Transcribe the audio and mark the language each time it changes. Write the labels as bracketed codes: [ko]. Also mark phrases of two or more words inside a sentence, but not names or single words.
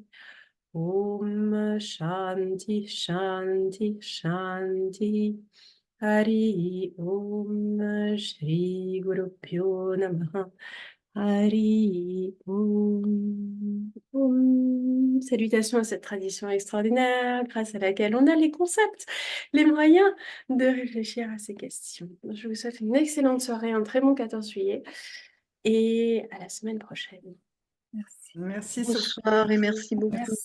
[sa] ॐ शान्तिः शान्तिः शान्तिः. हरि ॐ श्री गुरु प्यो नमः. हरि ॐ. Om. [fr] Salutations à cette tradition extraordinaire grâce à laquelle on a les concepts, les moyens de réfléchir à ces questions. Je vous souhaite une excellente soirée, un très bon 14 juillet et à la semaine prochaine. Merci. Merci Sophie. Bonsoir et merci beaucoup. Merci.